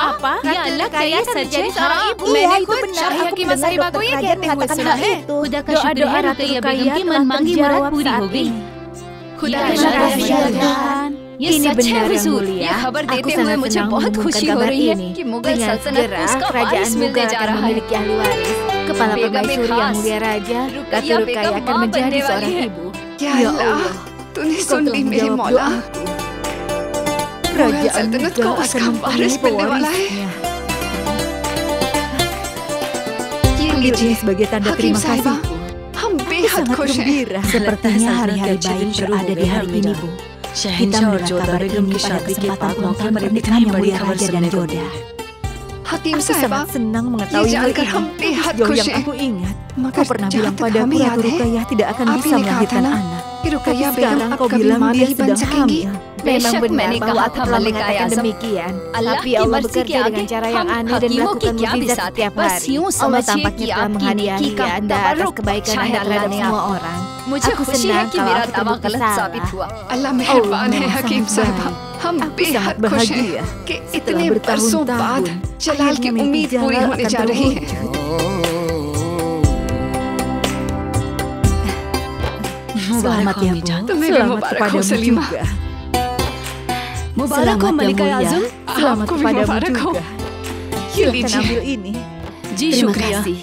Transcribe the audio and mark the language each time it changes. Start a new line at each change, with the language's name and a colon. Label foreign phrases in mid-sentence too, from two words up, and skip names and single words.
Indonesian: apa? Ya Allah, kaya terjadi seorang ibu.
Hindi: मैंने खुद शाहिया की मसाहिबा को ये कहते हुए सुना है खुदा का शुक्र है रुकैया बेगम की मनमांगी मुराद पूरी हो गई। खुदा का शुक्र है। ये सच है हुजूर। ये खबर देते हुए मुझे बहुत खुशी हो रही है कि मुगल सल्तनत को उसका वारिस मिलने जा रहा है।
Indonesian: Kepala permaisuri yang mulia raja, Ratu Rukaya akan menjadi seorang ibu. Ya Allah,
Hindi: तूने सुन ली मेरी मौला। मुगल सल्तनत को उसका वारिस मिलने वाला है।
Indonesian: Ini sebagai tanda terima kasih.
Hindi: हम
Indonesian: sangat gembira. Sepertinya hari-hari baik berada di hari ini, Bu. Kita mendengar kabar ini pada kesempatan ulang tahun pernikahan Yang Mulia Raja dan Joda. Aku sangat senang mengetahui hal ini. Sejauh yang aku ingat, kau pernah bilang padaku Ratu Ruqayyah tidak akan bisa melahirkan anak. Tapi sekarang kau bilang dia sedang hamil. Memang benar bahwa aku telah mengatakan demikian. Tapi Allah bekerja dengan cara yang aneh dan melakukan mukjizat setiap hari. Allah tampaknya telah menghadiahi Anda atas kebaikan Anda terhadap semua orang. Aku senang kalau aku terbukti salah.
Hindi: Allah मेहरबान है हकीम साहिबा हम बेहद खुश हैं कि इतने बरसों बाद जलाल की उम्मीद पूरी होने जा रही है।
Indonesian: Selamat ya, Bu. Selamat kepadamu juga.
Hindi: मुबारक हो मलिका आज़म.
Indonesian: Selamat kepadamu juga. Silakan ambil ini. Terima kasih.